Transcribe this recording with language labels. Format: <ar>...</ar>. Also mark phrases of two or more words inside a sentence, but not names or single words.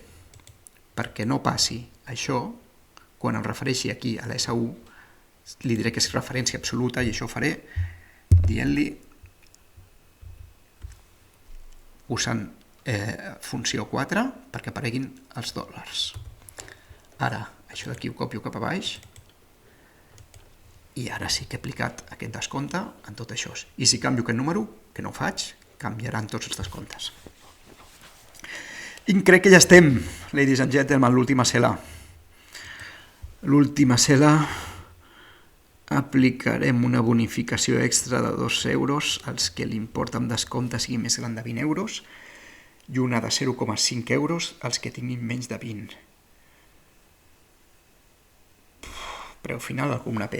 <ca>Perquè no passi això, quan em refereixi aquí a la S1, li diré que és referència absoluta i això ho faré dient-li usant funció 4 perquè apareguin els dòlars. Ara, això d'aquí ho copio cap a baix i ara sí que he aplicat aquest descompte en tot això. I si canvio aquest número, que no ho faig, canviaran tots els descomptes. I crec que ja estem,</ca> <en>ladies and gentlemen,</en> <ca>l'última cel·la. L'última cel·la... aplicarem una bonificació extra de 2 euros als que l'import amb descompte sigui més gran de 20 euros i una de 0,5 euros als que tinguin menys de 20. Preu final a la columna P.</ca>